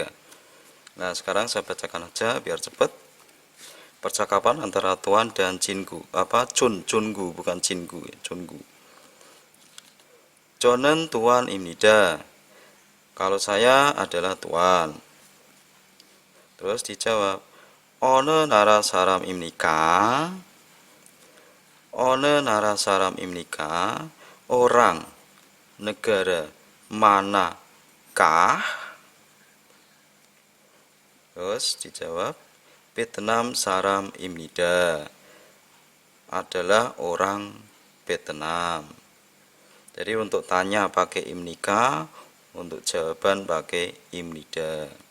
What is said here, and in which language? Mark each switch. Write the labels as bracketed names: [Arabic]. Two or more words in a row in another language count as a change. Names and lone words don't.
[Indonesian] Nah, sekarang saya bacakan aja biar cepat. Percakapan antara Tuan dan Jingu. Chungu bukan Jingu ya, Chungu. [Korean] 저는 Tuan입니다. [Indonesian] Kalau saya adalah Tuan. Terus dijawab, [Korean] 어느 나라 사람입니까? 어느 나라 사람입니까? [Indonesian] Orang negara manakah? Terus dijawab, [Korean] Vietnam saram입니다. [Indonesian] Adalah orang Vietnam. Jadi untuk tanya pakai imnika, untuk jawaban pakai imnida.